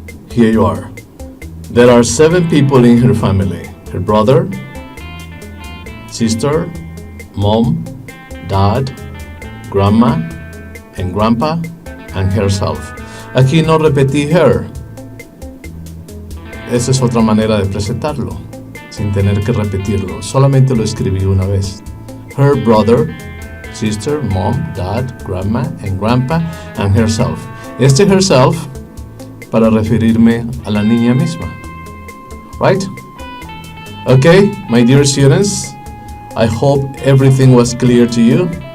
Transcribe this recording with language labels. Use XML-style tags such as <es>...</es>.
<en>Here you are. There are 7 people in her family. Her brother, sister, mom, dad, grandma, and grandpa, and herself.</en> <es>Aquí no repetí her. Esa es otra manera de presentarlo, sin tener que repetirlo. Solamente lo escribí una vez.</es> <en>Her brother, sister, mom, dad, grandma, and grandpa, and herself.</en> <es>Este herself para referirme a la niña misma. Right?</es> <en>Okay, my dear students, I hope everything was clear to you.</en>